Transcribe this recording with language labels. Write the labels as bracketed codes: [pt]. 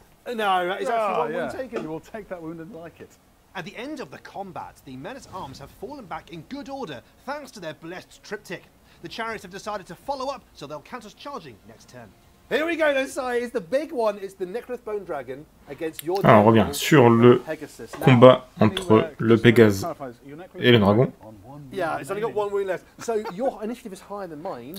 [en] No, that is actually 1 wound taken. You will take that wound and like it. At the end of the combat, the men-at-arms have fallen back in good order thanks to their blessed triptych. The chariots have decided to follow up, so they'll count us charging next turn. Here we go then, Si. It's the big one. It's the Necroth Bone Dragon against your [fr] Alors, on revient sur le combat entre le Pégase et le dragon. [en] Yeah, it's only got 1 wound left. So your initiative is higher than mine.